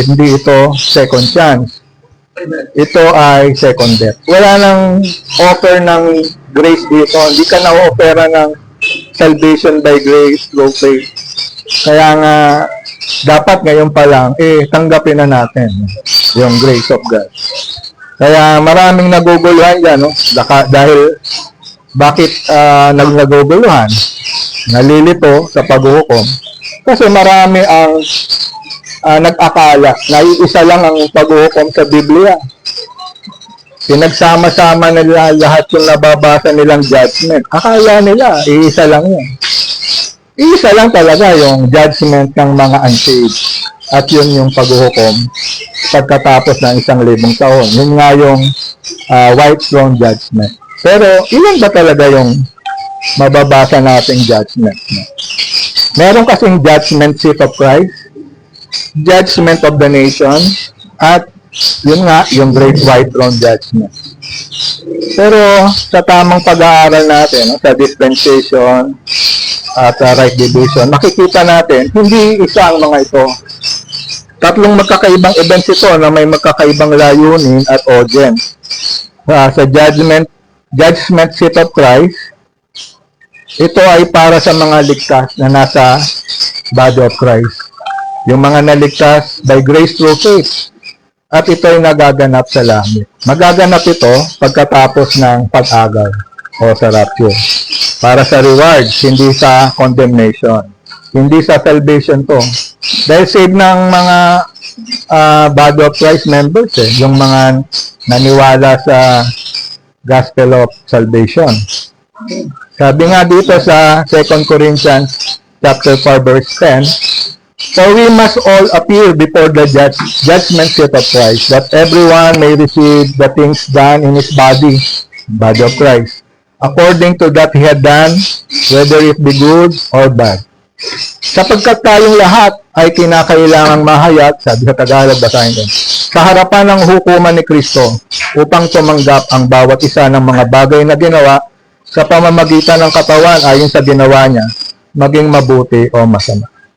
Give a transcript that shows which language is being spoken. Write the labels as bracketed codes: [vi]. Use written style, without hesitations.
[tl] Hindi ito second chance. Ito ay second death. Wala nang offer ng grace dito. Hindi ka na-offera ng [en] salvation by grace through faith. [tl] Kaya nga, dapat ngayon pa lang, tanggapin na natin yung grace of God. Kaya maraming naguguluhan dyan, no? Dahil bakit naguguluhan? Nalilito sa paghuhukom. Kasi marami ang nag-akala na isa lang ang paghuhukom sa Biblia. Pinagsama-sama nila lahat yung nababasa nilang judgment. Akala nila, iisa lang yun. Iisa lang talaga yung judgment ng mga unsaved. At yun yung paghuhukom pagkatapos ng 1,000 taon. Yun nga yung White Throne Judgment. Pero, ilan ba talaga yung mababasa nating judgment? Meron kasing judgment seat of Christ, judgment of the nation, at yun nga, yung Great White Throne Judgment. Pero, sa tamang pag-aaral natin, sa dispensation at right division, makikita natin, hindi isa ang mga ito. Tatlong magkakaibang events ito na may magkakaibang layunin at audience. Sa judgment seat of Christ, ito ay para sa mga ligtas na nasa body of Christ. Yung mga naligtas [en] by grace through faith. [tl] At ito ay nagaganap sa langit. Magaganap ito pagkatapos ng pag-agaw o sa rapture. Para sa rewards, hindi sa condemnation. Hindi sa salvation to. Dahil save ng mga Body of Christ members yung mga naniwala sa Gospel of Salvation. Sabi nga dito sa [en] 2 Corinthians chapter 4 verse 10, "For we must all appear before the judgment seat of Christ, that everyone may receive the things done in his body of Christ, according to that he had done, whether it be good or bad." [tl] Sapagkat tayong lahat ay kinakailangang mahayag, sabi sa Tagalog, basahin ko, sa harapan ng hukuman ni Kristo upang tumanggap ang bawat isa ng mga bagay na ginawa sa pamamagitan ng katawan ayon sa ginawa niya, maging mabuti o masama.